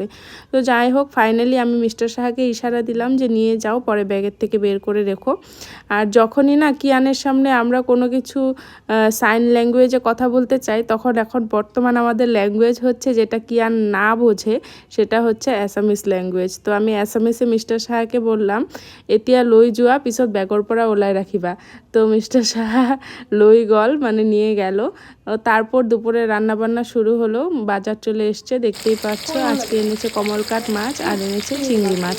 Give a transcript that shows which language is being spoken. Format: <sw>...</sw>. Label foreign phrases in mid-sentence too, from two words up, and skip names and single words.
<bn>তো যাই হোক ফাইনালি আমি মিস্টার সাহাকে ইশারা দিলাম যে নিয়ে যাও, পরে ব্যাগের থেকে বের করে রেখো। আর যখনই না কিয়ানের সামনে আমরা কোনো কিছু</bn> <en>sign language</en> <bn>কথা বলতে চাই তখন এখন বর্তমান আমাদের ল্যাঙ্গুয়েজ হচ্ছে যেটা কিয়ান না বোঝে সেটা হচ্ছে</bn> <en>Assamese language.</en> <bn>তো আমি অ্যাসামিসে মিস্টার সাহাকে বললাম</bn> <as>এতিয়া লৈ যোৱা পিছত ব্যাগৰ পৰা ওলাই রাখিবা।</as> <bn>তো মিস্টার সাহা</bn> <as>লই গল</as> <bn>মানে নিয়ে গেল। তারপর দুপুরে রান্নাবান্না শুরু হলো। বাজার চলে এসছে দেখতেই পাচ্ছ। আজকে এনেছে কমলকাট মাছ আর এনেছে চিংড়ি মাছ।</bn>